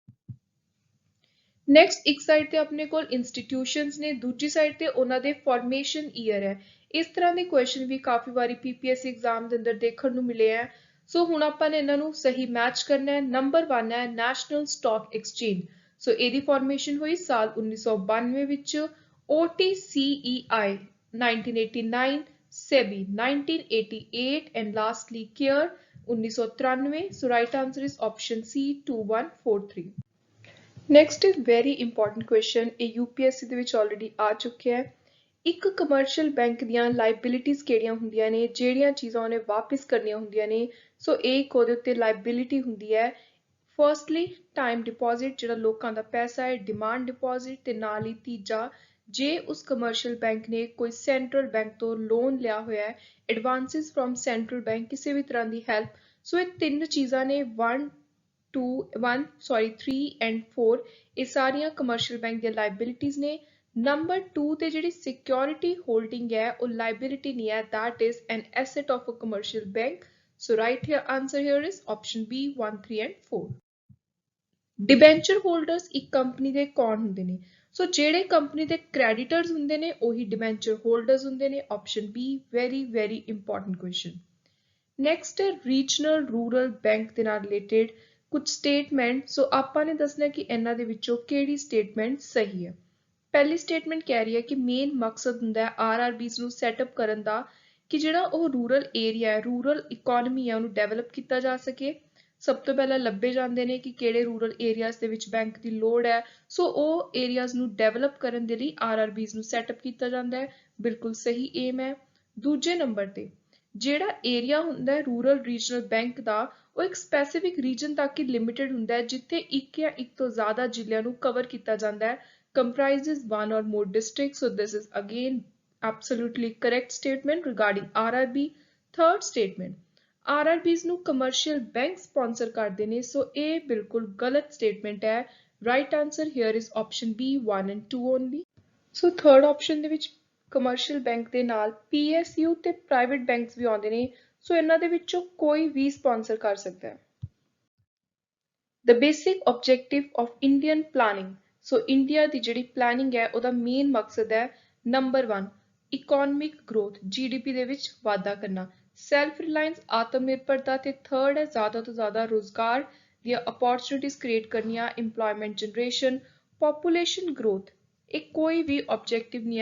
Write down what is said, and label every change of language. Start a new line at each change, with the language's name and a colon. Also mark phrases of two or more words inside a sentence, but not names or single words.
Punjabi: ਨੈਕਸਟ ਇੱਕ ਸਾਈਡ ਤੇ ਆਪਣੇ ਕੋਲ ਇੰਸਟੀਟਿਊਸ਼ਨਸ ਨੇ, ਦੂਜੀ ਸਾਈਡ ਤੇ ਉਹਨਾਂ ਦੇ
English: formation year
Punjabi: ਹੈ। ਇਸ ਤਰ੍ਹਾਂ ਦੇ ਕੁਐਸਚਨ ਵੀ ਕਾਫੀ ਵਾਰੀ PPSC ਐਗਜ਼ਾਮ ਦੇ ਅੰਦਰ ਦੇਖਣ ਨੂੰ ਮਿਲੇ ਹੈ। ਸੋ ਹੁਣ ਆਪਾਂ ਨੇ ਇਹਨਾਂ ਨੂੰ ਸਹੀ ਮੈਚ ਕਰਨਾ ਹੈ। ਨੰਬਰ 1 ਹੈ ਨੈਸ਼ਨਲ ਸਟਾਕ ਐਕਸਚੇਂਜ। ਸੋ ਇਹਦੀ ਫਾਰਮੇਸ਼ਨ ਹੋਈ ਸਾਲ 1992 ਵਿੱਚ, OTCEI 1989,
English: SEBI 1988 and lastly CARE 1993. So right answer is option C 2143. Next is very important question,
Punjabi: ਇਹ UPSC ਦੇ ਵਿੱਚ already ਆ ਚੁੱਕਿਆ ਹੈ। ਇੱਕ
English: commercial bank
Punjabi: ਦੀਆਂ ਲਾਇਬਿਲਿਟੀਜ਼ ਕਿਹੜੀਆਂ ਹੁੰਦੀਆਂ ਨੇ, ਜਿਹੜੀਆਂ ਚੀਜ਼ਾਂ ਉਹਨੇ ਵਾਪਿਸ ਕਰਨੀਆਂ ਹੁੰਦੀਆਂ ਨੇ। ਸੋ ਇਹ ਇੱਕ ਉਹਦੇ ਉੱਤੇ ਲਾਇਬਿਲਿਟੀ ਹੁੰਦੀ ਹੈ।
English: firstly time deposit,
Punjabi: ਜਿਹੜਾ ਲੋਕਾਂ ਦਾ ਪੈਸਾ ਹੈ,
English: demand deposit,
Punjabi: ਤੇ ਨਾਲ ਹੀ ਤੀਜਾ ਜੇ ਉਸ
English: commercial bank
Punjabi: ਨੇ ਕੋਈ
English: central bank
Punjabi: ਤੋਂ ਲੋਨ ਲਿਆ ਹੋਇਆ ਹੈ,
English: advances from central bank,
Punjabi: ਕਿਸੇ ਵੀ ਤਰ੍ਹਾਂ ਦੀ ਹੈਲਪ। ਸੋ ਇਹ ਤਿੰਨ ਚੀਜ਼ਾਂ ਨੇ,
English: 3 and 4,
Punjabi: ਇਹ ਸਾਰੀਆਂ
English: commercial bank
Punjabi: ਦੀਆਂ ਲਾਇਬਿਲਿਟੀਜ਼ ਨੇ। ਨੰਬਰ 2 ਤੇ ਜਿਹੜੀ
English: security holding
Punjabi: ਹੈ ਉਹ ਲਾਇਬਿਲਿਟੀ ਨਹੀਂ ਹੈ,
English: that is an asset of a commercial bank. So right here answer here is option B 1, 3 and 4. debenture holders
Punjabi: ਇੱਕ ਕੰਪਨੀ ਦੇ ਕੌਣ ਹੁੰਦੇ ਨੇ? ਸੋ ਜਿਹੜੇ ਕੰਪਨੀ ਦੇ ਕ੍ਰੈਡੀਟਰਸ ਹੁੰਦੇ ਨੇ ਉਹੀ
English: debenture holders
Punjabi: ਹੁੰਦੇ ਨੇ।
English: ਆਪਸ਼ਨ B, very important question.
Punjabi: ਨੈਕਸਟ ਹੈ
English: regional rural bank
Punjabi: ਦੇ ਨਾਲ ਰਿਲੇਟਡ ਕੁਝ ਸਟੇਟਮੈਂਟ। ਸੋ ਆਪਾਂ ਨੇ ਦੱਸਣਾ ਕਿ ਇਹਨਾਂ ਦੇ ਵਿੱਚੋਂ ਕਿਹੜੀ ਸਟੇਟਮੈਂਟ ਸਹੀ ਹੈ। ਪਹਿਲੀ ਸਟੇਟਮੈਂਟ ਕਹਿ ਰਹੀ ਹੈ ਕਿ ਮੇਨ ਮਕਸਦ ਹੁੰਦਾ ਹੈ RRBs ਨੂੰ ਸੈਟਅਪ ਕਰਨ ਦਾ ਕਿ ਜਿਹੜਾ ਉਹ
English: rural area
Punjabi: ਹੈ,
English: rural economy
Punjabi: ਹੈ, ਉਹਨੂੰ ਡਿਵੈਲਪ ਕੀਤਾ ਜਾ ਸਕੇ। ਸਭ ਤੋਂ ਪਹਿਲਾਂ ਲੱਭੇ ਜਾਂਦੇ ਨੇ ਕਿ ਕਿਹੜੇ
English: rural areas
Punjabi: ਦੇ ਵਿੱਚ ਬੈਂਕ ਦੀ ਲੋੜ ਹੈ। ਸੋ ਉਹ ਏਰੀਆਜ਼ ਨੂੰ ਡਿਵੈਲਪ ਕਰਨ ਦੇ ਲਈ RRBs ਨੂੰ ਸੈਟਅਪ ਕੀਤਾ ਜਾਂਦਾ ਹੈ। ਬਿਲਕੁਲ ਸਹੀ ਏਮ ਹੈ। ਦੂਜੇ ਨੰਬਰ ਤੇ ਜਿਹੜਾ ਏਰੀਆ ਹੁੰਦਾ ਹੈ
English: rural regional bank
Punjabi: ਦਾ, ਉਹ ਇੱਕ
English: specific region
Punjabi: ਤੱਕ ਹੀ ਲਿਮਿਟਡ ਹੁੰਦਾ ਹੈ, ਜਿੱਥੇ ਇੱਕ ਜਾਂ ਇੱਕ ਤੋਂ ਜ਼ਿਆਦਾ ਜ਼ਿਲ੍ਹਿਆਂ ਨੂੰ ਕਵਰ ਕੀਤਾ ਜਾਂਦਾ ਹੈ।
English: Comprises one or more districts. So this is again absolutely correct statement regarding RRB. Third statement,
Punjabi: RRBs ਨੂੰ
English: commercial bank sponsor
Punjabi: ਕਰਦੇ ਨੇ। ਸੋ ਇਹ ਬਿਲਕੁਲ ਗਲਤ statement ਹੈ।
English: Right answer here is option B 1 and 2 only.
Punjabi: ਸੋ
English: third option
Punjabi: ਦੇ ਵਿੱਚ
English: commercial bank
Punjabi: ਦੇ ਨਾਲ PSU ਤੇ
English: private banks
Punjabi: ਵੀ ਆਉਂਦੇ ਨੇ। ਸੋ ਇਹਨਾਂ ਦੇ ਵਿੱਚੋਂ ਕੋਈ ਵੀ ਸਪਾਂਸਰ ਕਰ ਸਕਦਾ ਹੈ।
English: The basic objective of Indian planning.
Punjabi: ਸੋ ਇੰਡੀਆ ਦੀ ਜਿਹੜੀ ਪਲੈਨਿੰਗ ਹੈ ਉਹਦਾ ਮੇਨ ਮਕਸਦ ਹੈ ਨੰਬਰ 1
English: economic growth,
Punjabi: GDP ਦੇ ਵਿੱਚ ਵਾਧਾ ਕਰਨਾ,
English: self reliance
Punjabi: ਆਤਮ ਨਿਰਭਰਤਾ, ਤੇ ਥਰਡ ਹੈ ਜ਼ਿਆਦਾ ਤੋਂ ਜ਼ਿਆਦਾ ਰੋਜ਼ਗਾਰ ਦੀਆਂ
English: opportunities create
Punjabi: ਕਰਨੀਆਂ,
English: employment generation. population growth
Punjabi: ਇਹ ਕੋਈ ਵੀ ਆਬਜੈਕਟਿਵ ਨਹੀਂ ਹੈ।